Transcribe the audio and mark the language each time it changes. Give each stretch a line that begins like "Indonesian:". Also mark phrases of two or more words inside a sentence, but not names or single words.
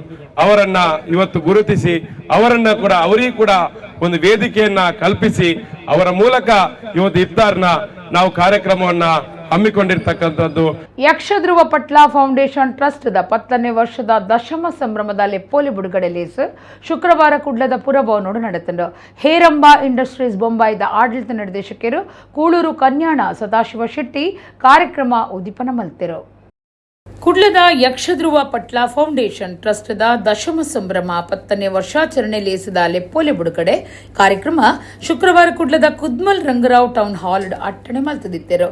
Kannada: ಅವರನ್ನ ಇವತ್ತು ಗುರುತಿಸಿ ಅವರಿಗೂ ಕೂಡ ಒಂದು ವೇದಿಕೆಯನ್ನ ಕಲ್ಪಿಸಿ ಅವರ ಮೂಲಕ ಇವತ್ತು ಇಫ್ತಾರ್ನ ನಾವು ಕಾರ್ಯಕ್ರಮವನ್ನ ಹಮ್ಮಿಕೊಂಡಿರ್ತಕ್ಕಂಥದ್ದು.
Tulu: ಯಕ್ಷಧ್ರುವ ಪಟ್ಲ ಫೌಂಡೇಶನ್ ಟ್ರಸ್ಟ್ದ 10ನೇ ವರ್ಷದ ದಶಮ ಸಂಭ್ರಮದ ಲೆಪ್ಪೋಲಿ ಬಿಡುಗಡೆ ಲೇಸ್ ಶುಕ್ರವಾರ ಕುಡ್ಲದ ಪುರಭವನೋಡು ನಡೆತಂಡು. ಹೇರಂಬ ಇಂಡಸ್ಟ್ರೀಸ್ ಬೊಂಬಾಯಿದ ಆಡಳಿತ ನಿರ್ದೇಶಕರು ಕೂಳೂರು ಕನ್ಯಾಣ ಸದಾಶಿವ ಶೆಟ್ಟಿ ಕಾರ್ಯಕ್ರಮ ಉದ್ದೀಪನ ಮಲ್ತೆರು. ಕುಡ್ಲದ ಯಕ್ಷಧ್ರುವ ಪಟ್ಲ ಫೌಂಡೇಶನ್ ಟ್ರಸ್ಟ್ದ ದಶಮ ಸಂಭ್ರಮ 10ನೇ ವರ್ಷಾಚರಣೆ ಲೇಸಿದ ಲೆಪ್ಪೋಲೆ ಬಿಡುಗಡೆ ಕಾರ್ಯಕ್ರಮ ಶುಕ್ರವಾರ ಕುಡ್ಲದ ಕುದ್ಮಲ್ ರಂಗರಾವ್ ಟೌನ್ ಹಾಲ್ ಅಟ್ಟಣೆ ಮಲ್ತದಿತ್ತರು.